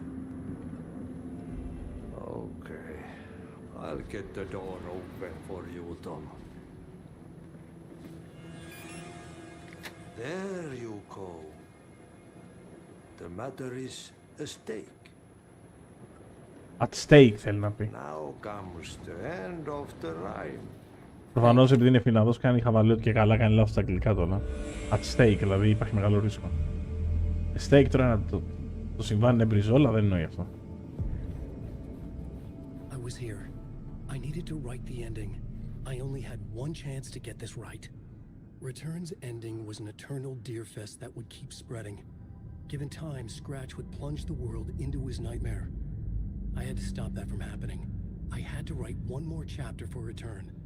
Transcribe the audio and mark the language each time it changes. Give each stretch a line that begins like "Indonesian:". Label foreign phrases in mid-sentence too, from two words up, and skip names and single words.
English: Okay. I'll get the door open for you, Tom. There you go. The matter is a stake. At stake
Greek: θέλει να πει.
English: Now comes the end of the rhyme.
Greek: Προφανώς επειδή είναι Φινλανδός κάνει χαβαλέ ότι και καλά κάνει λάθος στα αγγλικά τώρα.
English: At stake,
Greek: δηλαδή υπάρχει μεγάλο ρίσκο. Stake τώρα να το συμβάν είναι μπριζόλα, δεν εννοεί αυτό.
English: I was here. I needed to write the ending. I only had one chance to get this right. Return's ending was an eternal deerfest that would keep spreading. Given time, Scratch would plunge the world into his nightmare. I had to stop that from happening. I had to write one more chapter for Return.